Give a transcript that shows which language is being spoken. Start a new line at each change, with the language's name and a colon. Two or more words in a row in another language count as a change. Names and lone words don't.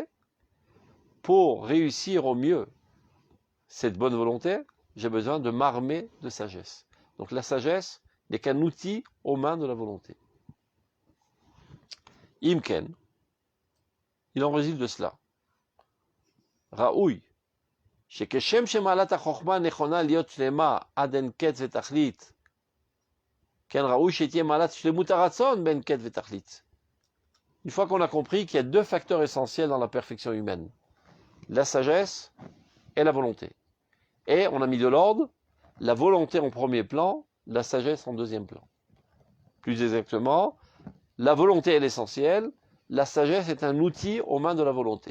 French: Pour réussir au mieux cette bonne volonté, j'ai besoin de m'armer de sagesse. Donc la sagesse n'est qu'un outil aux mains de la volonté. Imken, il en résulte de cela. Raoui,
Hebrew: שכשם שמעלת החוכמה נכונה להיות שלמה עד אין קץ ותכלית, כן ראוי שתהיה מעלת שלמות הרצון בין קץ ותכלית.
French: Une fois qu'on a compris qu'il y a deux facteurs essentiels dans la perfection humaine, la sagesse et la volonté. Et on a mis de l'ordre, la volonté en premier plan, la sagesse en deuxième plan. Plus exactement, la volonté est l'essentiel, la sagesse est un outil aux mains de la volonté.